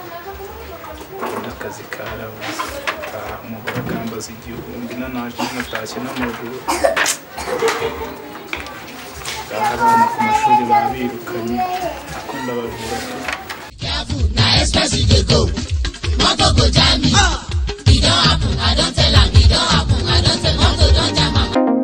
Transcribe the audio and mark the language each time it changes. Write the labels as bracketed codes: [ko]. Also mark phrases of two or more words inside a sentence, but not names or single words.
[rw] akazi karabuze umugore akambaza igihumbi nanaje natashye n'amaguru abana ku mashuri babirukanye akunda bavura [pcm] na express you dey go moto go jam me e don happen I don tell am e don happen I don tell moto don jam am.